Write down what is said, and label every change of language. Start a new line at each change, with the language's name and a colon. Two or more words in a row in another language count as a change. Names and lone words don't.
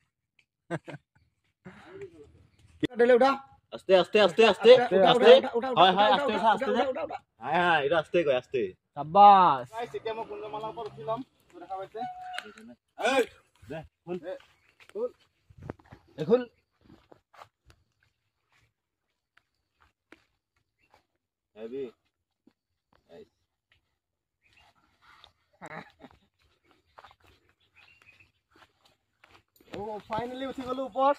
Assamese: আস্তে আস্তে আস্তে আস্তে আস্তে হয় হয় আস্তে আস্তে হাই হাই এটা আস্তে কই আস্তে শাবাশ। গাইস এতিয়া মই কুঞ্জমালাৰ ওপৰত উঠি লম। দেখা পাইছে এই দে ফুল ফুল দেখুল হেভি গাইস। ও ফাইনালি উঠি গলো ওপৰত।